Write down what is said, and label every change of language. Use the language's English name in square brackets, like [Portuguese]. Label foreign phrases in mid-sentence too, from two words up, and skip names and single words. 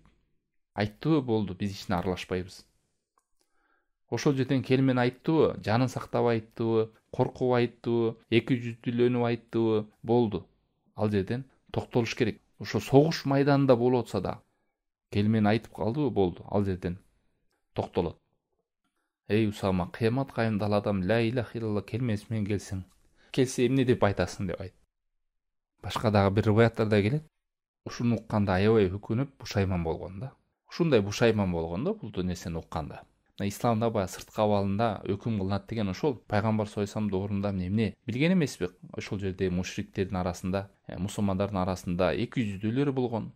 [Kyrgyz] Айттыбы болду, биз ичине аралашпайбыз. Ошол жерден келмени айттыбы, жанын сактабай айттыбы, коркуп айттыбы, эки жүздүүлөнүп айттыбы, болду. Ал жерден токтолуш керек. Ошо согуш майданында болуп атса да келмени айтып калдыбы, болду. Ал жерден токтолот. Эй Усама, кыямат кайымда адам [Arabic] لا إله إلا الله [Kyrgyz] келмеси менен келсе эмне деп айтасың деп айт. Башка дагы бир риваяттарда келет. Ушуну укканда аябай өкүнүп, бушайман болгон да. Ушундай бушайман болгон да бул нерсени укканда. Исламда баягы сырткы абалында өкүм кылынат деген ошол. Пайгамбар [Arabic] صلى الله عليه وسلم [Kyrgyz] ордунда эмне билген эмеспи? Ошол жерде мушриктердин арасында, мусулмандардын арасында эки жүздүүлөр болгон.